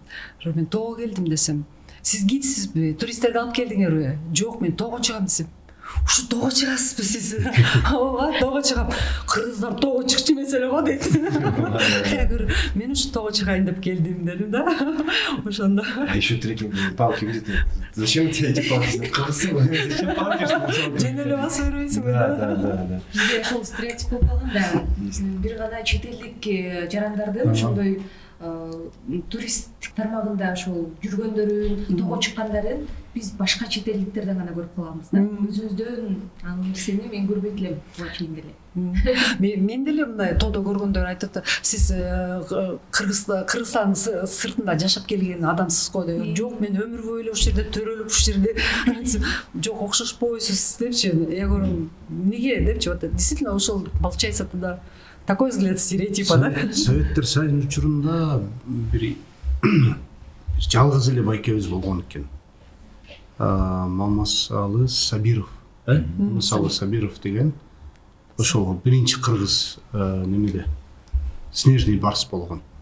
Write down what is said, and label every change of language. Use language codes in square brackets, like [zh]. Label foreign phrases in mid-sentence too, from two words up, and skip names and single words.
[ky] Мен тоого келдим десем, сиз гидсизби, туристтерди алып келдиңерби? Жок, мен тоого чыгам десем, ушу тоого чыгасызбы сиз? Ооба, тоого чыгам. Кыргыздар тоого чыкчу эмес эле го дейт. Мен ушу тоого чыгайын деп келдим дедим да. Ошондо. [ru] А еще трекинг, палки где-то. Зачем тебе эти палки? Зачем палки? [ky] Жөн эле басып бербейсиңби? Да. Бизде ошол стереотип болуп калган да. Бир гана чет элдик жарандардын ошондой туристтик тармагында ошол жүргөндөрүн, тоого чыккандарын биз башка чет элдиктерден гана көрүп калабыз да. Өзүбүздөн ал нерсени мен көрбөйт элем буга чейин деле. Мен деле мындай тоодо көргөндөр айтат, сиз Кыргызстан сыртында жашап келген адамсыз го деп. Жок, мен өмүр бою эле ушул жерде төрөлүп ушул жерде. Жок, окшошпойсуз депчи. [ru] Я говорю, [ky] неге депчи. [ru] Вот действительно ошол получается тогда такой взгляд стереотипа, да? [ky] Советтер Союзунун учурунда бир жалгыз эле байкебиз болгон экен. Мамасалы Сабиров, Мамасалы Сабиров деген ошол биринчи кыргыз немеде [ru] снежный барс [ky] болгон.